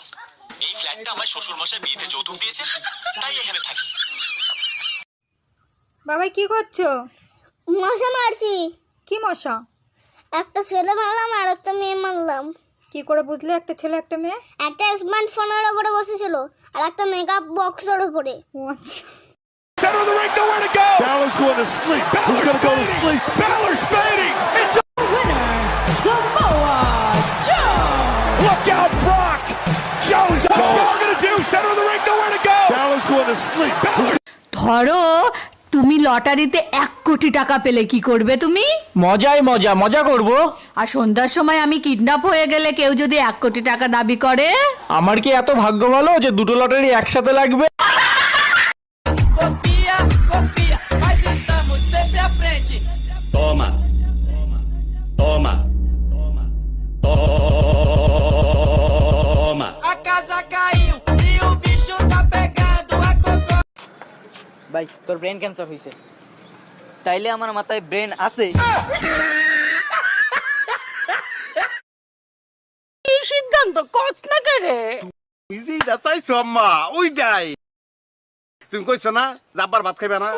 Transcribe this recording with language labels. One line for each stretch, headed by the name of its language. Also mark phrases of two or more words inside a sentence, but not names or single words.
Bangla: এই ফ্ল্যাটটা আমার শ্বশুর মশাই বিয়েতে যৌতুক দিয়েছে, তাই এখানে থাকি। বাবা কি করছো? মশা মারছি। কি মশা? একটা ছেলে মারলাম আর একটা মেয়ে মারলাম। কি করে বুঝলে একটা ছেলে একটা মেয়ে? একটা স্মার্টফোনের উপরে বসেছিল আর একটা
English: makeup box
Bangla: উপরে। ও আচ্ছা।
English: Center of the ring, nowhere to go. Balor's going to sleep. Balor's going to go to sleep. Balor's fading. It's a winner, Samoa Joe. Look out, Brock. Joe's what's Balor going to do? Center of the ring, nowhere to go. Balor's going to sleep. Balor.
Bangla: ধরো তুমি লটারিতে 1 কোটি টাকা পেলে, কি করবে তুমি? মজা করব। আর সন্ধ্যার সময় আমি কিডন্যাপ হয়ে গেলে কেউ যদি 1 কোটি টাকা দাবি করে? আমার কি এত ভাগ্য ভালো যে দুটো লটারি একসাথে লাগবে?
Portuguese: Toma. Toma. Toma. a casa caiu e o bicho tá pegando a cocô.
Bangla: ভাই তোর
English: brain cancer
Bangla: হয়েছে। তাইলে আমার মাথায় ব্রেন আছে। কি সিদ্ধান্ত কস না করে? ইজিটা চাইছো আম্মা, ওইটাই। তুমি কইছো না যাবার ভাত খাইবে না?